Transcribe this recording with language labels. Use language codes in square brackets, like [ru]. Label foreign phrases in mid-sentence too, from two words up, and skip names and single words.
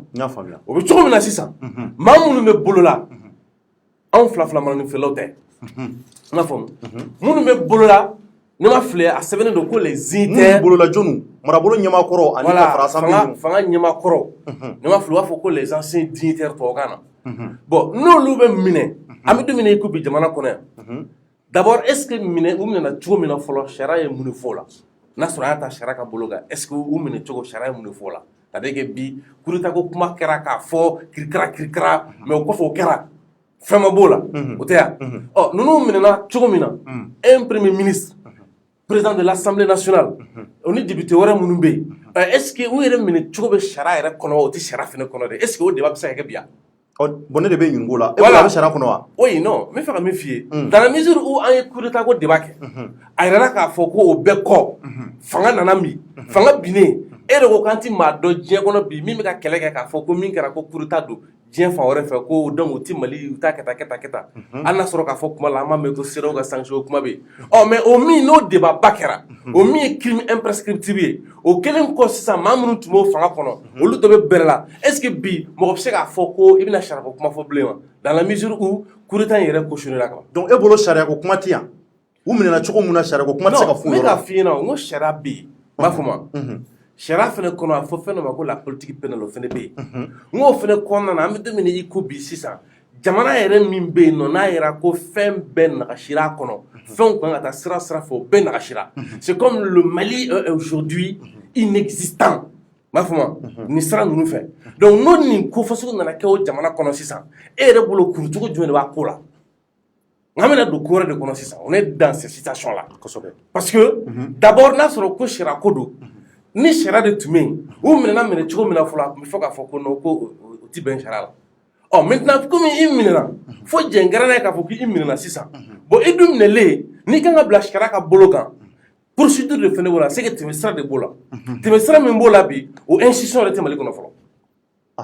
[bm] n y'a faamuya o bɛ cogo min na sisan maa minnu bɛ bolo la anw fila fila manifestelaw tɛ n'a faamu minnu bɛ bolo la ne ma filɛ a sɛbɛnnen don ko [fr] les unitaires [bm] bolola jonu marabolo ɲɛmakɔrɔ ani ka fara assemblée fanga ɲɛmakɔrɔ ne ma filɛ u b'a fɔ ko [fr] les anciens dignitaires [bm] tubabukan na bon n'olu bɛ minɛ an bɛ don min na i ko bi jamana kɔnɔ yan [fr] d'abord est ce que [bm] minɛ u minɛna cogo min na fɔlɔ sariya ye mun de fɔ o la n'a sɔrɔ an y'a ta sariya ka bolo kan [fr] est ce que [bm] u minɛ cogo sariya ye mun de fɔ o la [fr] c'est à dire que [bm] bi kuruta ko kuma kɛra k'a fɔ kirikara mais o kɔfɛ o kɛra fɛn ma b'o la o tɛ yan ɔ ninnu minɛna cogo min na [fr] un premier ministre président de l'Assemblée nationale [bm] o ni député wɛrɛ minnu bɛ yen [fr] est ce que [bm] u yɛrɛ minɛ cogo bɛ sariya yɛrɛ kɔnɔ wa o tɛ sariya fɛnɛ kɔnɔ de [fr] est ce que [bm] o débat bɛ se ka kɛ bi yan bon ne de bɛ ɲininka o la e bolo a bɛ sariya kɔnɔ wa [fr] oui non [bm] n bɛ fɛ ka min f'i ye [fr] dans la mesure où [bm] an ye [fr] coup d'état [bm] ko débat kɛ a yirala k'a fɔ ko o bɛɛ kɔ fanga nana min fanga binnen e de ko k'an ti maa dɔn diɲɛ kɔnɔ bi min bɛ ka kɛlɛ kɛ k'a fɔ ko min kɛra ko [fr] coup d'état [bm] don diɲɛ fan wɛrɛ fɛ ko donc o ti Mali u t'a kɛ tan hali n'a sɔrɔ k'a fɔ kuma la an b'a mɛn ko CEDEAO ka sanction kuma bɛ yen ɔ mais o min n'o débat ba kɛra o min ye [fr] crime imprescriptible [bm] ye o kɛlen kɔ sisan maa minnu tun b'o fanga kɔnɔ olu dɔ bɛ bɛrɛ la [fr] est ce que [bm] bi mɔgɔ bɛ se k'a fɔ ko i bɛna sariya ko kuma fɔ bilen wa [fr] dans la mesure où coup d'état [bm] in yɛrɛ cautionné la ka ban donc e bolo sariya ko kuma tɛ yan u minɛna cogo min na sariya ko kuma tɛ se ka f'u non n yɔrɔ bɛ k'a f'i ɲɛna n ko sariya bɛ yen n b'a fɔ ma sariya fɛnɛ kɔnɔ a fɔ fɛn dɔ ma ko [fr] la politique pénale [bm] o fɛnɛ bɛ yen n k'o fɛnɛ kɔnɔna na an bɛ don min na i ko bi sisan jamana yɛrɛ min bɛ yen nɔ n'a yɛrɛ ko fɛn bɛɛ nagasira a kɔnɔ fɛnw kan ka taa sira fɛ o bɛɛ nagasira [fr] c'est comme le Mali aujourd'hui inexistant [bm] n b'a fɔ ma nin sira ninnu fɛ donc n'o nin ko fasugu nana kɛ o jamana kɔnɔ sisan e yɛrɛ bolo kurucogo jumɛn de b'a ko la an bɛna don ko wɛrɛ de kɔnɔ sisan [fr] on est dans cette situation là parce que d'abord [bm] n'a sɔrɔ ko sariya ko don ni sariya de tun bɛ yen u minɛ cogo min na fɔlɔ a tun bɛ fɔ k'a fɔ ko non ko o ti bɛn sariya la ɔ maintenant komi i minɛna fo jɛngɛrɛnna ye k'a fɔ k'i minɛna sisan bon i dun minɛlen n'i kan ka bila sariya ka bolo kan procédure de fɛnɛ b'o la [fr] c'est que [bm] tɛmɛ sira de b'o la tɛmɛ sira min b'o la bi o institution yɛrɛ tɛ Mali kɔnɔ fɔlɔ